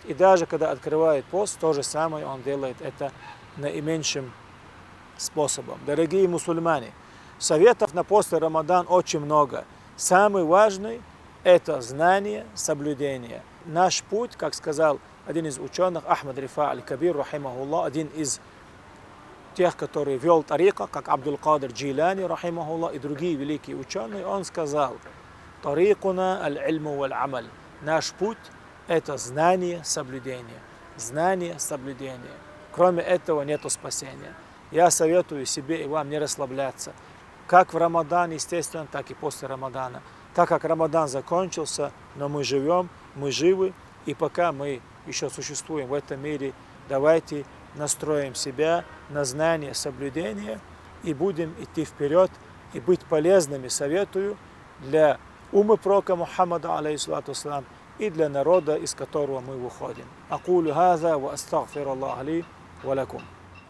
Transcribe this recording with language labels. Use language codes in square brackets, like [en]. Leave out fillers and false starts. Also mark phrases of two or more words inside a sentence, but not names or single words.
[ru] И даже когда открывает пост, то же самое он делает это наименьшим способом. Дорогие мусульмане, советов на после Рамадан очень много. Самый важный – это знание, соблюдение. Наш путь, как сказал один из ученых, Ахмад Рифа аль-Кабир, рахимахуллах, один из тех, который вел тарика, как Абдул-Кадир Джилани, рахимахуллах, и другие великие ученые, он сказал, [ar] طريقنا العلم والعمل. [ru] Наш путь – это знание, соблюдение. Знание, соблюдение. Кроме этого нету спасения. Я советую себе и вам не расслабляться. Как в Рамадан, естественно, так и после Рамадана. Так как Рамадан закончился, но мы живем, мы живы, и пока мы еще существуем в этом мире, давайте настроим себя на знание, соблюдение и будем идти вперед и быть полезными, советую, для умы пророка Мухаммада, [ar] عليه الصلاة والسلام, [ru] и для народа, из которого мы выходим. [ar] أقول هذا وأستغفر الله لي ولكم.